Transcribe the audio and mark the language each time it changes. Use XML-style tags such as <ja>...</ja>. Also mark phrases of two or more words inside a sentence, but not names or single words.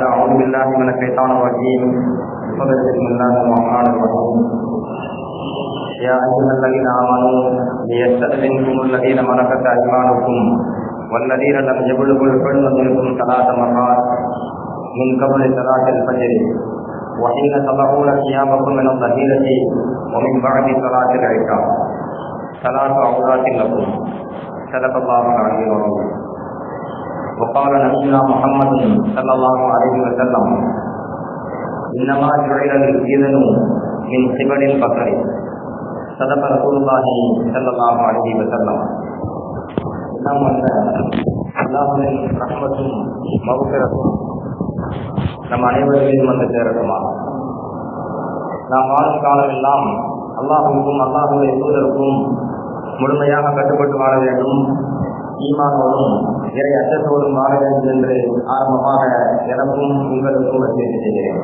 <ar>اعوذ بالله من الشيطان الرجيم بسم الله الرحمن الرحيم يا ايها الذين امنوا ليستأذنكم الذين ملكت ايمانكم والذين لم يبلغوا الحلم منكم 3 مرات من قبل صلاة الفجر وحين تضعون ثيابكم من الظهيرة ومن بعد صلاة العشاء 3 عورات لكم صدق الله العلي العظيم. وقال نبينا محمد صلى الله عليه وسلم إنما جعل الإذن من قبل البصر صدق رسول الله صلى الله عليه وسلم.</ar> <ta>நாம் அல்லாஹ்வின் ரஹ்மத்தும் மக்ஃபிரத்தும் நம் அனைவரையும் வந்து சேரட்டுமா. நாம் வாழும் காலமெல்லாம் அல்லாஹுக்கும் அல்லாஹுடைய தூதருக்கும் முழுமையாக கட்டுப்பட்டு வாழ வேண்டும், ஈமானோடும் இறை அச்சத்தோடும் வாழ வேண்டும் என்று ஆரம்பமாக எனக்கும் உங்களுக்கும் வசியத்தை செய்கிறேன்.</ta>